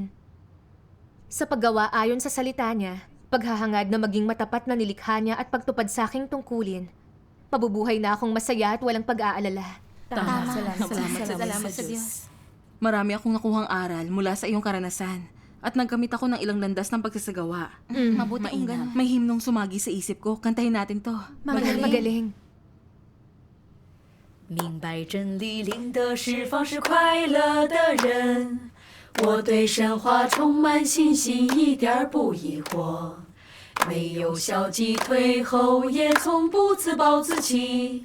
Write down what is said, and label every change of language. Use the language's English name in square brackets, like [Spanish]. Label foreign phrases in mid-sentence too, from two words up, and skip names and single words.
[Filipino] Sa paggawa ayon sa salita niya, paghahangad na maging matapat na nilikha niya at pagtupad sa aking tungkulin, mabubuhay na akong masaya at walang pag-aalala. Tama. Salamat Salamat sa sa Diyos. Marami akong nakuhang aral mula sa iyong karanasan at nagkamit ako ng ilang landas ng pagsasagawa. Mabuti kung ganun. May himnong sumagi sa isip ko. Kantahin natin to. Magaling. [Chinese] 明白真理，领得释放是快乐的人。我对神话充满信心，一点儿不疑惑。没有消极退后，也从不自暴自弃。